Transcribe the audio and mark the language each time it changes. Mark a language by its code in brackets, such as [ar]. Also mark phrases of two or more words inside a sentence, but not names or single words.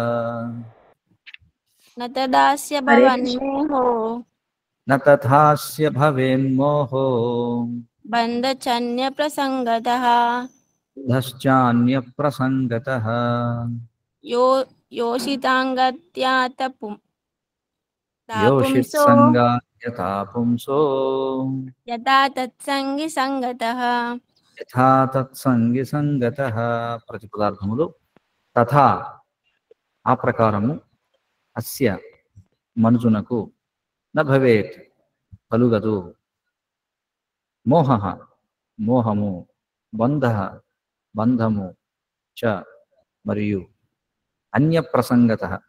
[sa] न तदास्य भवेन्मोहो बन्धश्चान्यप्रसङ्गतः योषित्सङ्गाद्यथा पुंसो यथा तत्संगी संगतः. యథా తత్సంగి సంగతః. [te] ప్రతిపదార్థములు తథా ఆ ప్రకారము అస్య మనుజునకు [sa] న భవేత్ [te] కలుగదు మోహః మోహము బంధః బంధము చ మరియు అన్యప్రసంగతః